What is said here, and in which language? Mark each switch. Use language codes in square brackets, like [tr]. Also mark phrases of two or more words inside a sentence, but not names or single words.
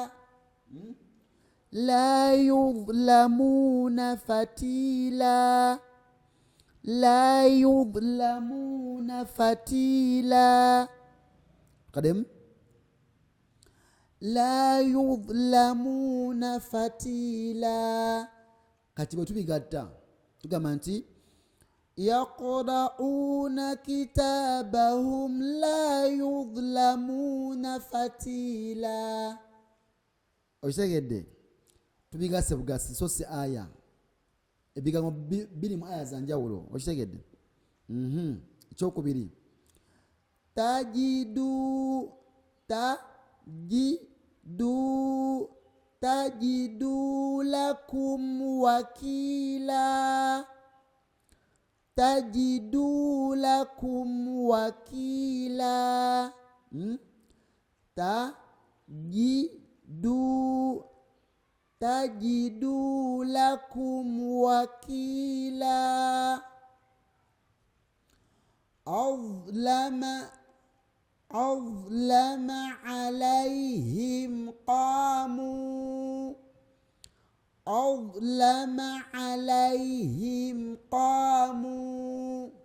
[ar] لا يظلمون فتيلا. لا يظلمون فتيلا. قدم. لا يظلمون فتيلا. [lg] katiba tubigatta tugamba nti [ar] يقرءون كتابهم لا يظلمون فتيلا. [lg] Okitegedde? Tubigase bugasi so si aya ebigambo biri mu aya zanjawulo. Okitegedde? Ekyokubiri [ar] تجد لكم وكيلا. تجد لكم وكيلا. تجد لكم وكيلا. أظلم عليهم قاموا. أظلم عليهم قاموا.